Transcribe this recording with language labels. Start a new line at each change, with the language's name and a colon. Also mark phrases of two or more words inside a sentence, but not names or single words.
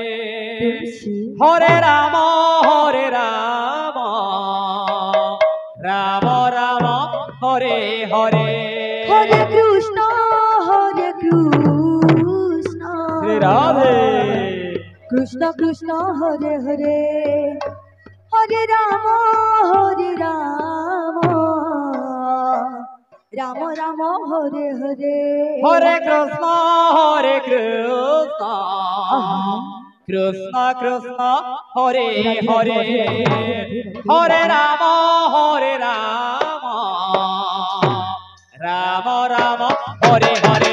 Sanskrit: তুলসী হরে রাম রাম রাম হরে হরে হরে কৃষ্ণ শ্রী রাধে কৃষ্ণ কৃষ্ণ হরে হরে হরে রাম রাম রাম হরে হরে হরে কৃষ্ণ কৃষ্ণ কৃষ্ণ হরে হরে হরে রাম রাম রাম হরে হরে